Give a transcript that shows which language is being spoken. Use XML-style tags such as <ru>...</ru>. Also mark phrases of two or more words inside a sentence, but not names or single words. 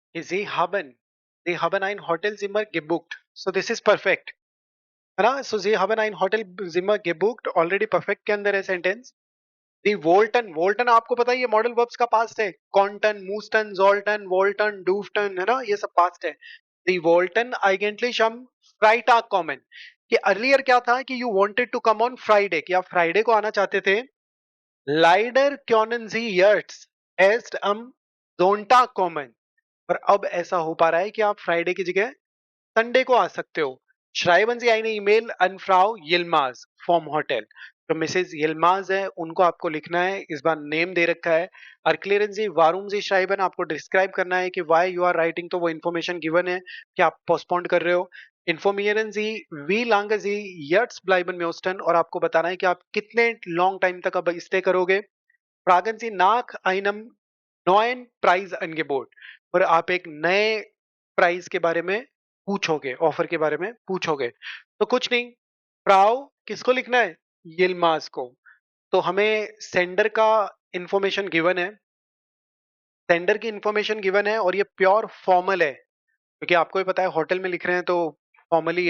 <de>Sie haben ein Hotelzimmer gebucht.</de> <en>So this is perfect.</en> <hi>है ना?</hi> <de>So Sie haben ein Hotelzimmer gebucht.</de> <en>Already perfect</en> <hi>के अंदर है सेंटेंस.</hi> <de>die wollten, wollten</de> <hi>आपको पता है ये</hi> <en>modal verbs</en> <hi>का पास्ट है.</hi> <de>konnten, mussten, sollten, wollten, durften,</de> <hi>है ना, ये सब पास्ट है.</hi> <de>die wollten eigentlich am Freitag kommen.</de> <hi>कि अर्लियर क्या था कि</hi> <en>you wanted to come on Friday,</en> <hi>कि आप फ्राइडे को आना चाहते थे.</hi> <de>लाइडर können Sie jetzt erst am Sonntag kommen.</de> <hi>और अब ऐसा हो पा रहा है कि आप फ्राइडे की जगह संडे को आ सकते हो.</hi> <de>Schreiben Sie eine E-Mail an Frau Yilmaz vom Hotel.</de> <hi>तो मिसेज यिल्माज है, उनको आपको लिखना है. इस बार नेम दे रखा है.</hi> <de>Erklären Sie warum Sie schreiben,</de> <hi>आपको डिस्क्राइब करना है कि</hi> <en>why you are writing,</en> <hi>तो वो</hi> <en>information given</en> <hi>है कि आप पोस्टपोन कर रहे हो.</hi> <de>Informieren Sie wie lange Sie jetzt bleiben möchten,</de> <hi>और आपको बताना है कि आप कितने</hi> <en>long time</en> <hi>तक अब स्टे करोगे.</hi> <de>Fragen Sie nach einem neuen Preisangebot,</de> <hi>और आप एक नए प्राइस के बारे में पूछोगे, ऑफर के बारे में पूछोगे. तो कुछ नहीं, फ्राउ किसको लिखना है? यिल्माज को. तो हमें सेंडर का</hi> <en>information given</en> <hi>है, सेंडर की</hi> <en>information given</en> <hi>है, और ये</hi> <en>pure formal</en> <hi>है क्योंकि आपको भी पता है होटल में लिख रहे हैं तो फॉर्मल ही है.</hi>